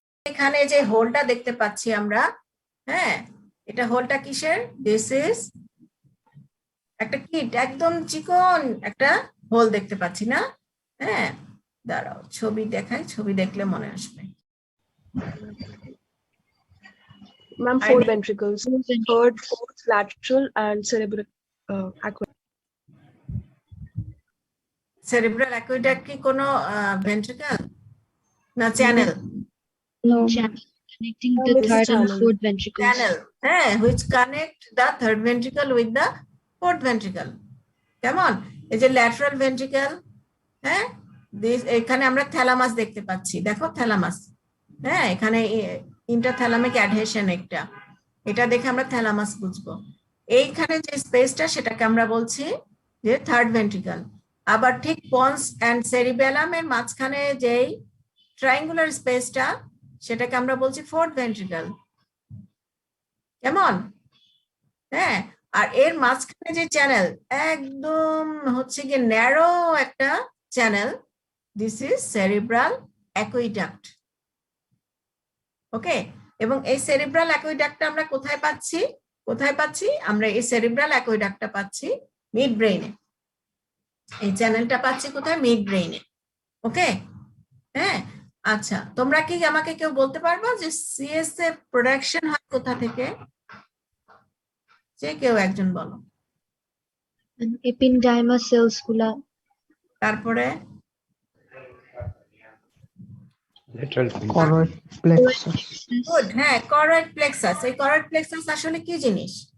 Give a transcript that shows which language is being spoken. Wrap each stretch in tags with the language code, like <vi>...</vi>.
<bn>এখানে যে হোলটা দেখতে পাচ্ছি আমরা, হ্যাঁ এটা হোলটা কিসের? দিস ইজ একটা কিট, একদম চিকন একটা হোল দেখতে পাচ্ছি না? হ্যাঁ, দাঁড়াও ছবি দেখাই, ছবি দেখলে মনে আসবে।</bn> <en>Ma'am, four ventricles. Third, fourth, lateral, and cerebral aqueduct.</en> <bn>Cerebral aqueduct কি কোনো ভেন্ট্রিকল না channel?</bn> <en>No. Connecting the It's third and channel. fourth ventricles.</en> <bn>Channel, হ্যাঁ,</bn> <en>which connect the third ventricle with the fourth ventricle.</en> <bn>কেমন, এই যে lateral ventricle, হ্যাঁ এখানে আমরা থ্যালামাস দেখতে পাচ্ছি, দেখো থ্যালামাস, হ্যাঁ এখানে ইন্টারথ্যালামিক অ্যাডহেশন একটা, এটা দেখে আমরা থ্যালামাস বুঝবো। এইখানে যে স্পেসটা সেটাকে আমরা বলছি যে থার্ড ভেন্ট্রিকল। আবার ঠিক পন্স এন্ড সেরিবেলাম এর মাঝখানে যেই ট্রায়াঙ্গুলার স্পেসটা সেটাকে আমরা বলছি ফোর্থ ভেন্ট্রিকল। কেমন, হ্যাঁ আর এর মাঝখানে যে চ্যানেল একদম হচ্ছে গিয়ে ন্যারো একটা channel, this is cerebral aqueduct. ওকে, এবং এই সেরিব্রাল অ্যাকুইডাক্টটা আমরা কোথায় পাচ্ছি? কোথায় পাচ্ছি আমরা এই সেরিব্রাল অ্যাকুইডাক্টটা পাচ্ছি মিড ব্রেইনে। এই চ্যানেলটা পাচ্ছি কোথায়? মিড ব্রেইনে। ওকে, হ্যাঁ আচ্ছা, তোমরা কি আমাকে কেউ বলতে পারবো যে সিএসএফ প্রোডাকশন হয় কোথা থেকে? যে কেউ একজন বলো।</bn> <en>ependyma cells গুলা</en> <bn>তারপরে</bn> <en>lateral fin. Choroid plexus.</en> <bn>Good, হ্যাঁ, করয়েড প্লেক্সাস। এই করয়েড প্লেক্সাস আসলে কি জিনিস?</bn>